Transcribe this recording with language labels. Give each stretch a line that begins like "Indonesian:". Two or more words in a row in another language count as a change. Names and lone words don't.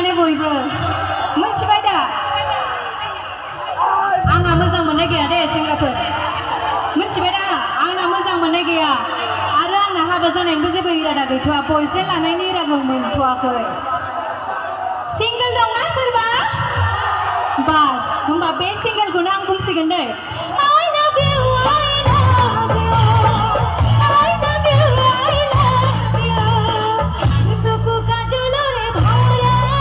Bodo: बयबो मोनथिबाय दा आंहा मोजां मोननाय गैया दे सेंग्राफोर मोनथिबाय दा आंना मोजां मोननाय गैया आरो आंना हाबा जानायनिबो जेबो इरादा गैथ'आ बयफ्रेन्ड लानायनि इरादा मोनथ'आखै सिंगोल दंना सोरबा बास होमबा बे सिंगोलखौनो आं बुंसिगोन दै
English: I love you I love you I love you I love you
Bangla: সুখু কাজলরে ভরা